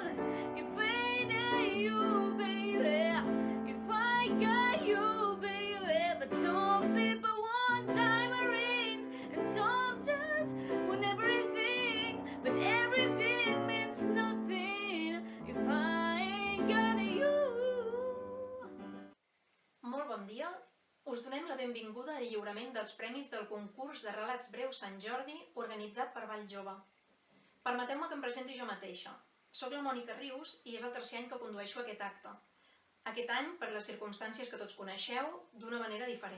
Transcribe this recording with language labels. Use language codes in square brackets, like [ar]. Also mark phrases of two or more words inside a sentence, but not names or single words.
[en] If ain't you, baby, if I got you, baby. But some people want diamond rings, and some just want everything. But everything means nothing if I ain't got you. [ca] Molt bon dia. Us donem la benvinguda al lliurament dels premis del concurs de relats breus Sant Jordi organitzat per Vall Jove. Permeteu-me que em presenti jo mateixa. Soc la Mònica Rius i és el tercer any que condueixo aquest acte. Aquest any, per les circumstàncies que tots coneixeu, d'una manera diferent.